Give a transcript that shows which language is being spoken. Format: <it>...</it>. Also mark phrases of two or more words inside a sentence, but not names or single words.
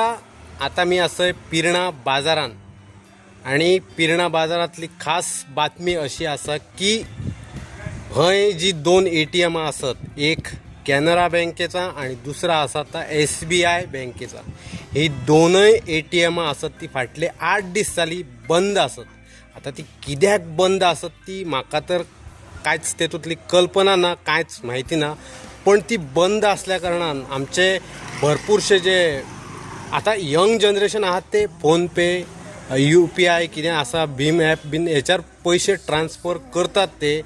<kok>आता मी असं पिरणा बाजारान आणि पिरणा बाजारातली खास बातमी अशी असा की हय जी दोन ATM असत, एक कॅनरा बँकेचा आणि दुसरा असा आता SBI बँकेचा. ही दोनय ATM असत ती फाटले 8 दिस जाली बंद असत. आता ती कित्याक बंद असत ती म्हाका तर कांयच तेतूंतली कल्पना ना, कांयच माहिती ना. पण ती बंद असल्या कारणान आमचे भरपूरशे जे आता</kok> <en>young generation</en> <kok>आहात ते फोनपे UPI कितें आसा भीम ॲप बीन हेच्यार पैसे ट्रान्सफर करतात ते.</kok>